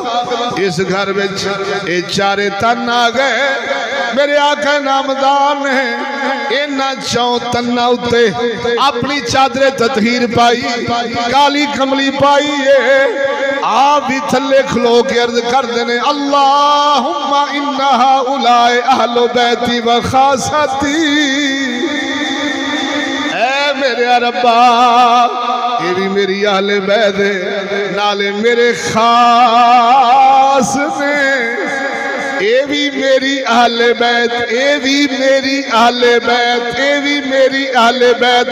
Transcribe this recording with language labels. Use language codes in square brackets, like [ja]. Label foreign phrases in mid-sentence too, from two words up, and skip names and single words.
[ur] اس گھر میں یہ چارے تن آ گئے. [pa] میرے آقا نامدار نے انہاں چوں تناں اتے اپنی چادرِ تطہیر پائی کالی کملی پائی ہے. آپ بھی تھلے کھلو کے عرض کرتے نے [ar] اللهم إن هؤلاء أهل بيتي و خاصتي. [pa] اے میرے ربا یہ بھی میری اہلِ بیت نالے میرے خاص نے. یہ بھی میری اہلِ بیت یہ بھی میری اہلِ بیت یہ بھی میری اہلِ بیت.